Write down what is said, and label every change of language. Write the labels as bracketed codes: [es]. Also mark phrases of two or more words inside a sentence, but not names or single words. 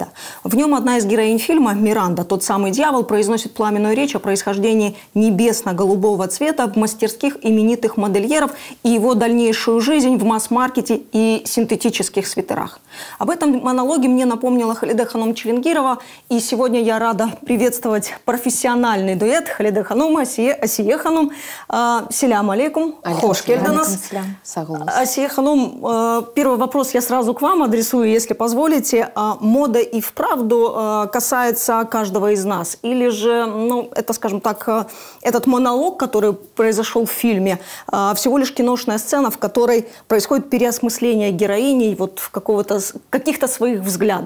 [ru] В нем одна из героинь фильма, Миранда, тот самый дьявол, произносит пламенную речь о происхождении небесно-голубого цвета в мастерских именитых модельеров и его дальнейшую жизнь в масс-маркете и синтетических свитерах. Об этом монологе мне напомнила Халиде Ханум Челенгирова, и сегодня я рада приветствовать профессиональный дуэт Халиде Ханум, Асие Ханум. [crh] Селям алейкум, хош келдіңіз. [ru] Асия Ханум, первый вопрос я сразу к вам адресую, если позволите. Мода и вправду касается каждого из нас? Или же, ну, это, скажем так, этот монолог, который произошел в фильме, всего лишь киношная сцена, в которой происходит переосмысление героини вот каких-то своих взглядов?